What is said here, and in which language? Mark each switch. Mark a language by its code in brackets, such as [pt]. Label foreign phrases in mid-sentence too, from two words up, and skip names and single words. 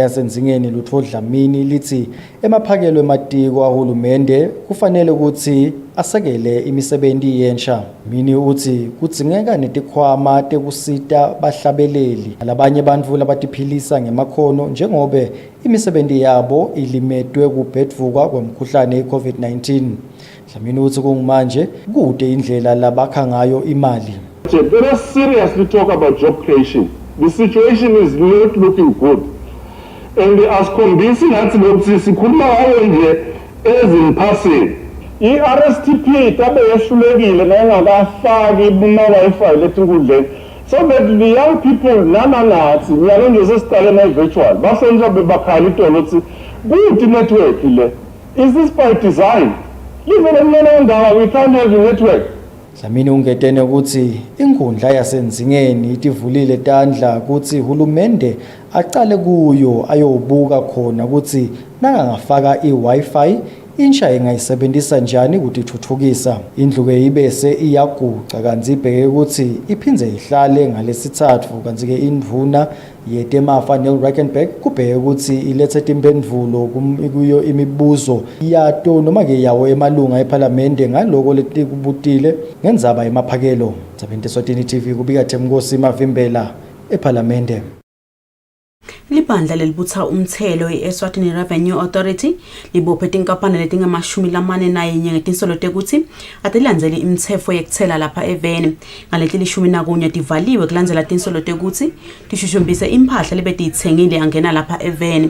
[ss] yaseNzingeni Lutfo Dlamini lithi emaphakelo ematiko ahulumende kufanele ukuthi asekele imisebenzi yensha Mini uthi kudzingeka netikhwama tekusita bahlabeleli labanye bantfu labatiphilisa ngemakhono njengobe imisebenzi yabo ilimedwe kubhedvuka kwemkhuhlane yeCovid-19 Dlamini uthi kungumanje kude indlela labakha ngayo imali [en] Let us seriously talk about job creation. The situation is not looking good. And as convincing as [ss] sikhuluma ngayo nje [en] as in passing. [ss] I-RSTP tabe yehlulekile ngengakafaki kuma-Wi-Fi letinkundleni. [en] So that the young people [ss] nanathi ngiyalonje sesiqale ne-virtual basonja bebakhala itolo ukuthi kude network le. [en] Is this by design? Even emnenendawo we can't have a network. [ss] Dlamini ungetene ukuthi inkundla yasenzingeni itivulile tandla ukuthi hulumende aqale kuyo ayobuka khona ukuthi nangangafaka iWi-Fi insha ingayisebenzisa njani ukuthi ithuthukisa. Indlu ke ibese iyaguca kanti ibheke ukuthi iphindze ihlale ngalesithathu kanti ke indvuna yetemafa neRackenback kubheke ukuthi ilethe impendvulo kuyo imibuzo yato noma ke yawo emalunga eParliament ngaloko letikubutile ngendzaba yemaphakelo. Eswatini TV kubika Themkosi Mavimbela eParliament. Libandla lelibutha umthelo Eswatini Revenue Authority libophe tinkampani letingamashumi ngetinsolo tekuthi atilandzeli imitsetfo yekuthela lapha eveni ngaleti 11 tivaliwe kulandzela tinsolo tekuthi tishushumbise imphahla lebetiyitsengile angena lapha eveni.